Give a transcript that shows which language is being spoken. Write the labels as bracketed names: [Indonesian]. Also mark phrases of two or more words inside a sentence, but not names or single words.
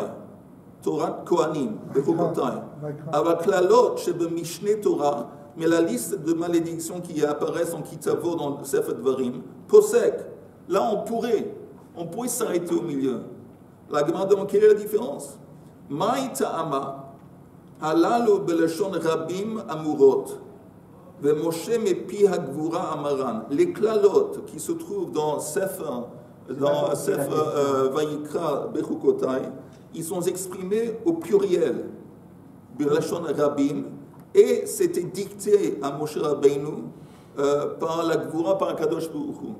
[French] Torah Kohanim, Bechukotai. Avec klalot chez Mishne Torah, mais la liste de malédictions qui apparaissent en Kitavo dans Sefer Dvarim, Posek, là on pourrait s'arrêter au milieu. La Gemara demande quelle est la différence? [Hebrew] מאי טעמא הללו בלשון רבים אמורות. [French] Les klalot qui se trouvent dans Sefer Vayikra Bechukotai, ils sont exprimés au pluriel, [Hebrew] בלשון רבים, [French] et c'était dicté à Moshe Rabbeinu par la Gvura, par Kadosh Baruch Hu.